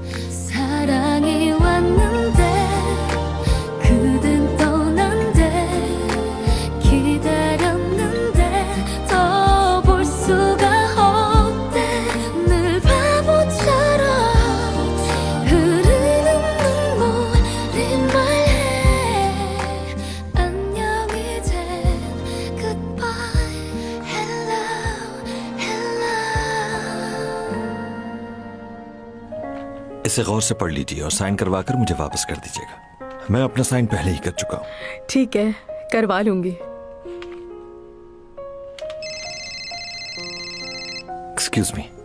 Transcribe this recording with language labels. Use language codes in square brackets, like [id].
[ko] 사랑이 왔는데 그댄 떠난대. 기다렸는데 더 볼 수가 없대. 늘 바보처럼 흐르는 눈물이 말해. 안녕 이제 [en] goodbye hello hello. [hi] इसे गौर से पढ़ लीजिए और साइन करवाकर मुझे वापस कर दीजिएगा। मैं अपना साइन पहले ही कर चुका हूँ। ठीक है, करवा लूंगी। [en] Excuse me.